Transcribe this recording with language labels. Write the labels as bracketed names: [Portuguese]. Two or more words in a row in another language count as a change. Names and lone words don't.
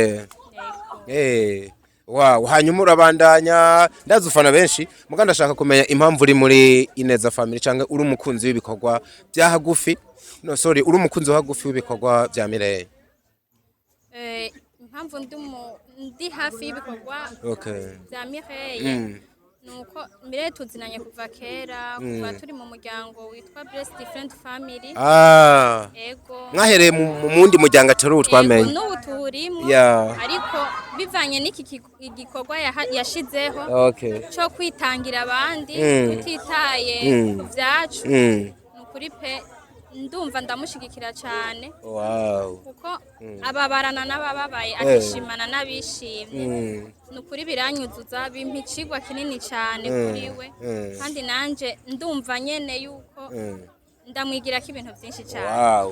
[Rundi] wow hanyuma urabandanya ndazufana benshi muga ndashaka kumenya impamvu uri muri Ineza family cyangwa uri umukunzi w'ibikorwa bya hagufi uri umukunzi wa hagufi w'ibikorwa bya Mireye impamvu ndi hafi y'ibikorwa bya Mireye nuko Mireye tuzinanye kuva kera kuva turi mu muryango witwa Blessed Different Family yego mwahereye mu mundi muryango atari utwamenye n'ubu turimo ariko bivanye n'iki igikorwa yashizeho cyo kwitangira abandi tutitaye ku byacu nukuri pe ndumva ndamushigikira cyane kuko ababarana n'abababaye akishimana n'abishimye nukuri biranyuzuza bimpa ikigwa kinini cyane kuri we kandi nanje ndumva nyene yuko ndamwigira ko ibintu byinshi cyane